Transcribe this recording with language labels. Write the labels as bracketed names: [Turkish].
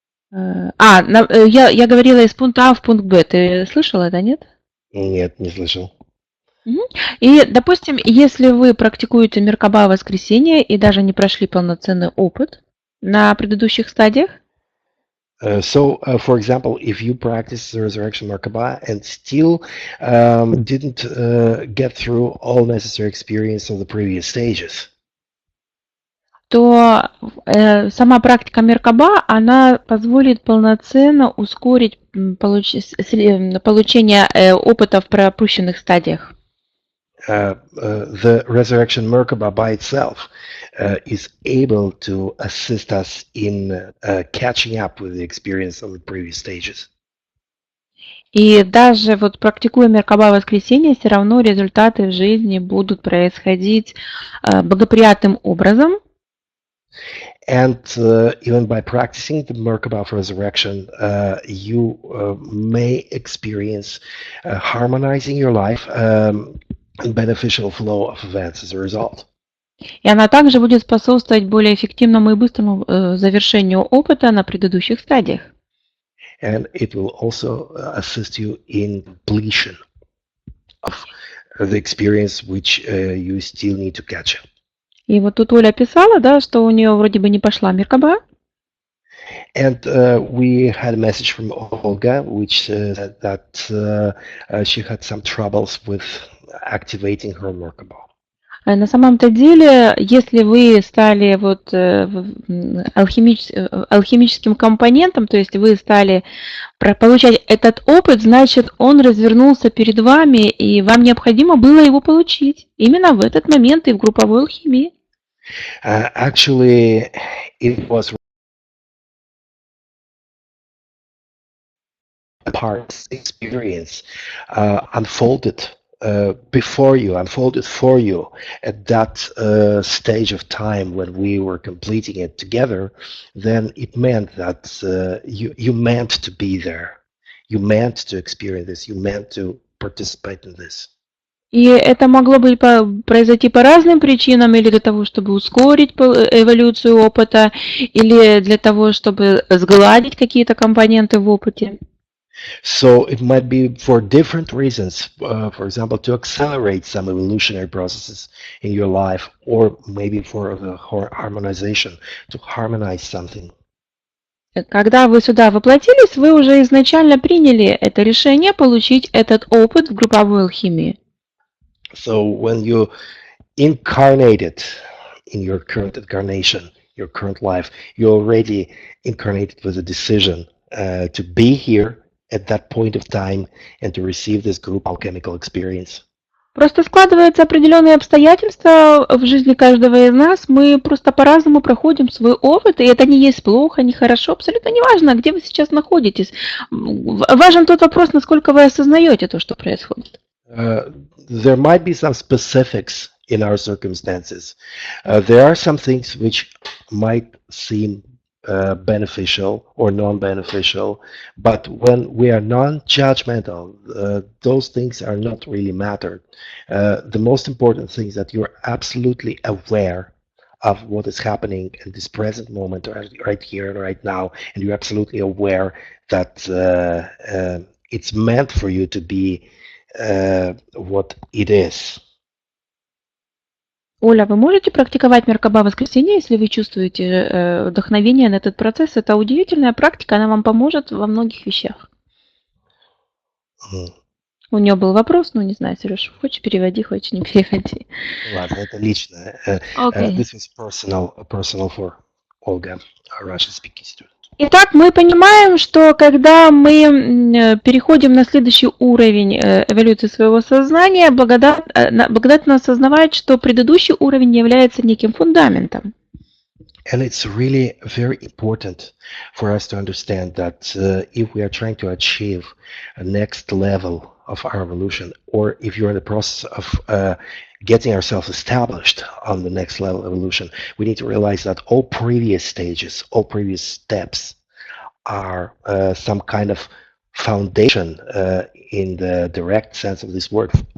[Russian] Я говорила из пункта А в пункт Б. Ты слышала это, нет? Нет, не слышал. И, допустим, если вы практикуете Меркаба воскресенье и даже не прошли полноценный опыт на предыдущих стадиях, [English] For example, if you practice the resurrection Merkaba and still didn't get through all necessary experience of the previous stages, [Russian] то сама практика Меркаба, она позволит полноценно ускорить получение опыта в пропущенных стадиях. [English] The resurrection Merkaba by itself is able to assist us in catching up with the experience of the previous stages. [Russian] И даже вот практикуя Меркаба воскресенье, все равно результаты в жизни будут происходить благоприятным образом. [English] And even by practicing the Merkaba of resurrection, you may experience harmonizing your life and beneficial flow of events as a result. [Russian] И она также будет способствовать более эффективному и быстрому завершению опыта на предыдущих стадиях. [English] And it will also assist you in completion of the experience which you still need to catch up. [Russian] И вот тут Оля писала, да, что у нее вроде бы не пошла Меркаба. [English] And we had a message from Olga, which said that she had some troubles with activating her Merkaba. [Russian] На самом-то деле, если вы стали вот алхимическим компонентом, то есть вы стали получать этот опыт, значит, он развернулся перед вами, и вам необходимо было его получить именно в этот момент и в групповой алхимии. [English] Actually, it was a part experience unfolded for you at that stage of time when we were completing it together. Then it meant that you meant to be there, you meant to experience this, you meant to participate in this. [Russian] И это могло бы произойти по разным причинам, или для того, чтобы ускорить эволюцию опыта, или для того, чтобы сгладить какие-то компоненты в опыте. [English] So it might be for different reasons, for example, to accelerate some evolutionary processes in your life, or maybe for the harmonization, to harmonize something. [Russian] Когда вы сюда воплотились, вы уже изначально приняли это решение получить этот опыт в групповой алхимии. [English] So when you incarnated in your current incarnation, your current life, you already incarnated with a decision to be here at that point of time and to receive this group alchemical experience. [Russian] Просто складываются определенные обстоятельства в жизни каждого из нас. Мы просто по-разному проходим свой опыт, и это не есть плохо, не хорошо, абсолютно не важно, где вы сейчас находитесь. Важен тот вопрос, насколько вы осознаете то, что происходит. [English] There might be some specifics in our circumstances. There are some things which might seem beneficial or non-beneficial, but when we are non-judgmental, those things are not really mattered. The most important thing is that you're absolutely aware of what is happening in this present moment, right here and right now, and you're absolutely aware that it's meant for you to be what it is. [Russian] Оля, вы можете практиковать Меркаба воскресенье, если вы чувствуете вдохновение на этот процесс? Это удивительная практика, она вам поможет во многих вещах. У нее был вопрос, ну не знаю, Сереж, хочешь переводи, хочешь не переводи. Ладно, это лично. [English] This is personal for Olga, a Russian-speaking student. [Russian] Итак, мы понимаем, что когда мы переходим на следующий уровень эволюции своего сознания, благодатно осознавать, что предыдущий уровень является неким фундаментом. [English] And it's really very important for us to understand that if we are trying to achieve a next level of our evolution, or if you're in the process of getting ourselves established on the next level of evolution, we need to realize that all previous stages, all previous steps are some kind of foundation in the direct sense of this word.